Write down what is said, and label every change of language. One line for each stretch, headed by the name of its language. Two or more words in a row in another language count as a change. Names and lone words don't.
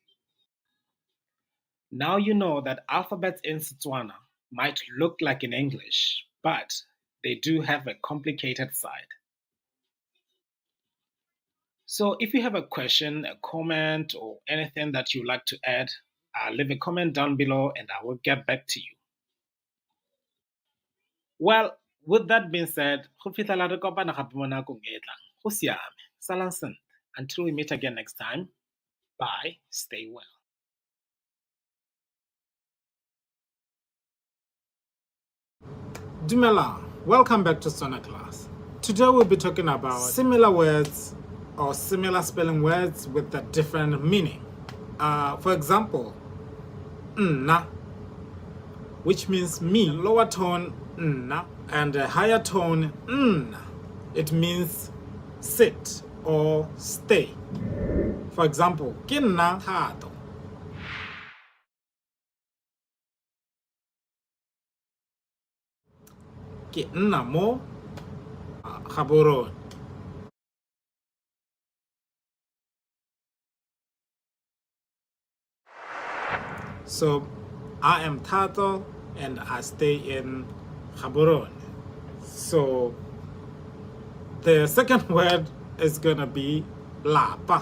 English: Now you know that alphabets in Setswana might look like in English, but they do have a complicated side. So if you have a question, a comment, or anything that you'd like to add, leave a comment down below and I will get back to you. Well, with that being said,
Tswana: go fitlhela re kopana gape mo nakong e e tlang. Go siame. Salang sentle.
English: Until we meet again next time, bye, stay well. Dumela, welcome back to Setswana Class. Today we'll be talking about similar words or similar spelling words with a different meaning. For example, nna, which means me, lower tone nna, and a higher tone nna. It means sit or stay. For example,
Tswana: ke nna Thato. Ke nna mo Gaborone.
English: So I am Thato and I stay in Gaborone. So the second word is gonna be lapa.